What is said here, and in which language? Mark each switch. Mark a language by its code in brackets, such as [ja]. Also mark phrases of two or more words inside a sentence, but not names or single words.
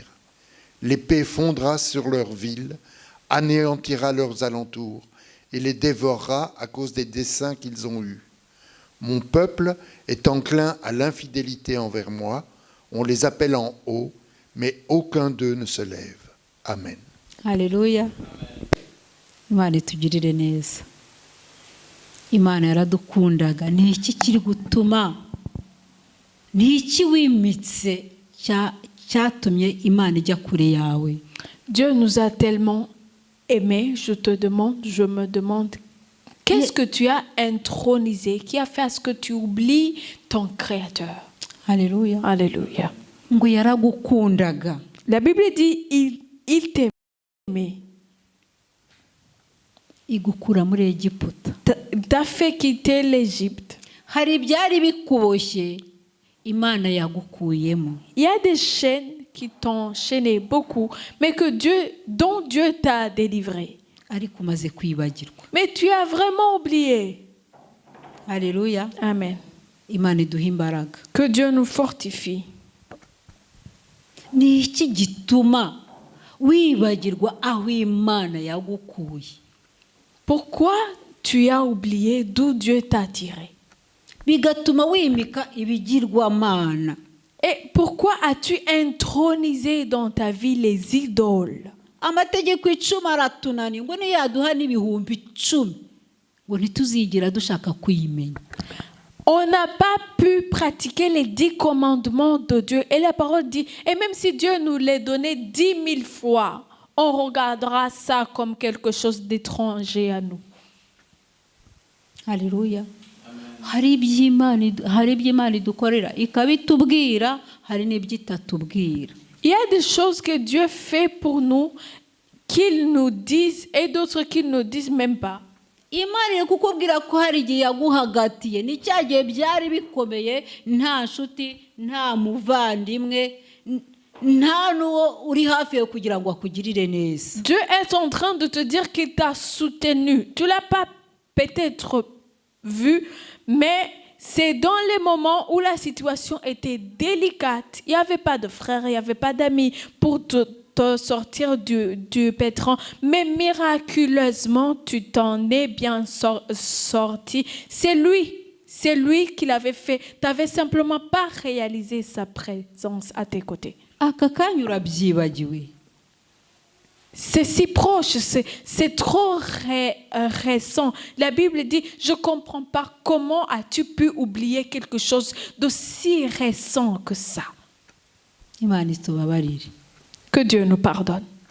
[fr] L'épée fondra sur leurs villes, anéantira leurs alentours, et les dévorera à cause des desseins qu'ils ont eus. Mon peuple est enclin à l'infidélité envers moi. On les appelle en haut, mais aucun d'eux ne se lève. Amen. Alléluia. [rw] Imana itugirire neza. Imana yaradukundaga. Ni iki kiri gutuma, ni iki wimitse cyatumye Imana ijya kure yawe? [fr] Dieu nous a tellement aimés, je me demande, qu'est-ce que tu as intronisé, qui a fait à ce que tu oublies ton Créateur? Alléluia. Alléluia. [rw] Ngo yaragukundaga. [fr] La Bible dit, il t'aimait. [rw] Igukura muri Egiputa. [fr] T'a fait quitter l'Égypte. [rw] Hari ibyari bikuboshye, Imana yagukuyemo. [fr] Il y a des chaînes qui t'ont chaîné beaucoup, mais dont Dieu t'a délivré. [rw] Ariko umaze kwibagirwa. [fr] Mais tu as vraiment oublié. Alléluia. Amen. [rw] Imana iduha imbaraga. [fr] Que Dieu nous fortifie. [rw] Ni iki gituma wibagirwa aho Imana yagukuye? [fr] Pourquoi tu as oublié d'où Dieu t'a tiré? [rw] Bigatuma wimika ibigirwamana. [fr] Et pourquoi as-tu intronisé dans ta vie les idoles? [rw] Amategeko 10 aratunani, ngo niyaduha n'ibihumbi 10, ngo ntituzigira dushaka kuyimenya. [fr] On n'a pas pu pratiquer les 10 commandements de Dieu. Et la parole dit, et même si Dieu nous les donnait 10 000 fois, on regardera ça comme quelque chose d'étranger à nous. Alléluia. [rw] Hari iby'Imana idukorera ikabitubwira, hari n'ibyitatubwira. [fr] Il y a des choses que Dieu fait pour nous qu'il nous dise et d'autres qu'il ne disent même pas. [rw] Imana iri kukubwira ko hari igihe yaguhagatiye, ni cya gihe byari bikomeye, nta nshuti, nta muvandimwe, nta n'uwo uri hafi yo kugira ngo akugirire neza. [fr] Dieu est en train de te dire qu'il t'a soutenu. Tu ne l'as pas peut-être vu, mais c'est dans les moments où la situation était délicate. Il n'y avait pas de frères, il n'y avait pas d'amis pour te sortir du pétrin. Mais miraculeusement, tu t'en es bien sorti. C'est lui qui l'avait fait. Tu n'avais simplement pas réalisé sa présence à tes côtés. [rw] Aka kanya urabyibagiwe. [fr] C'est si proche, c'est trop récent. La Bible dit, je ne comprends pas comment as-tu pu oublier quelque chose de si récent que ça. [rw] Imana itubabarire. [fr] Que Dieu nous pardonne.